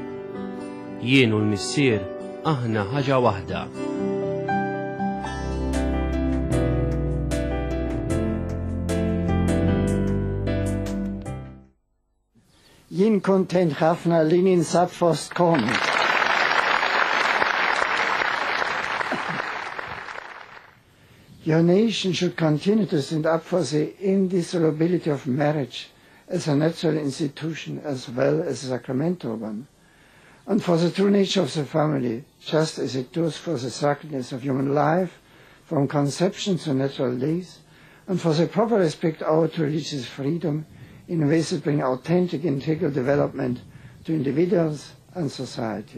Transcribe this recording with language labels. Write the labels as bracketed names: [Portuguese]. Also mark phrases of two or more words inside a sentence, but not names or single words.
[Maltese] Jien u l-missier aħna ħaġa waħda. Jien kontent ħafna li ninsab fostkom. [English] Your nation should continue to stand up for the indissolubility of marriage as a natural institution as well as a sacramental one, and for the true nature of the family, just as it does for the sacredness of human life, from conception to natural days, and for the proper respect owed to religious freedom in ways that bring authentic integral development to individuals and society.